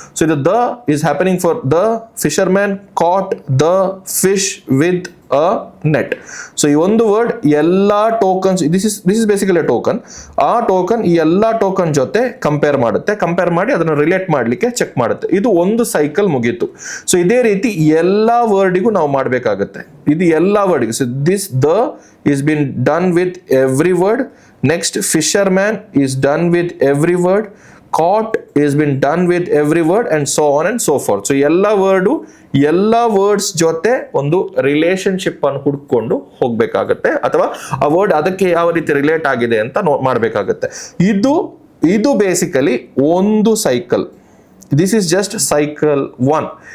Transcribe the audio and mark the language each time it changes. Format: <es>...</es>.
<en>So ಇದು the is happening for the fisherman caught the fish with a net.</en> <kn>So ಈ ಒಂದು word ಎಲ್ಲಾ tokens, this is basically token, ಆ token ಈ ಎಲ್ಲಾ ಟೋಕನ್ ಜೊತೆ ಕಂಪೇರ್ ಮಾಡಿ ಅದನ್ನು ರಿಲೇಟ್ ಮಾಡ್ಲಿಕ್ಕೆ ಚೆಕ್ ಮಾಡುತ್ತೆ. ಇದು ಒಂದು ಸೈಕಲ್ ಮುಗೀತು. ಸೊ ಇದೇ ರೀತಿ ಎಲ್ಲಾ ವರ್ಡಿಗೂ ನಾವು ಮಾಡಬೇಕಾಗುತ್ತೆ. ಇದು ಎಲ್ಲಾ ವರ್ಡ್ಗೆ.</kn> <en>So this the is been done with every word. Next, fisherman is done with every word. Caught is been done with every word, and so on and so forth.</en> <kn>So ಎಲ್ಲ words ಜೊತೆ ಒಂದು relationship ಅನ್ನು ಹುಡ್ಕೊಂಡು ಹೋಗ್ಬೇಕಾಗತ್ತೆ, ಅಥವಾ ಆ word ಅದಕ್ಕೆ ಯಾವ ರೀತಿ ರಿಲೇಟ್ ಆಗಿದೆ ಅಂತ ಮಾಡಬೇಕಾಗತ್ತೆ. ಇದು ಬೇಸಿಕಲಿ ಒಂದು cycle.</kn> <en>This is just cycle 1.</en>